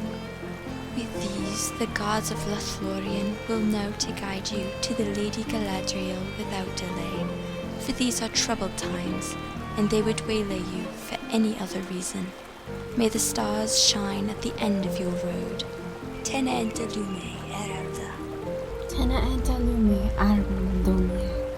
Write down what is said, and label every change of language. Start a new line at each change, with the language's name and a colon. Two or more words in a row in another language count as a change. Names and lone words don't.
English: With these, the gods of Lothlorien will know to guide you to the Lady Galadriel without delay, for these are troubled times, and they would waylay you for any other reason. May the stars shine at the end of your road.
Quenya: Tena enta lume, Earelda. Tena enta lume, Arwen,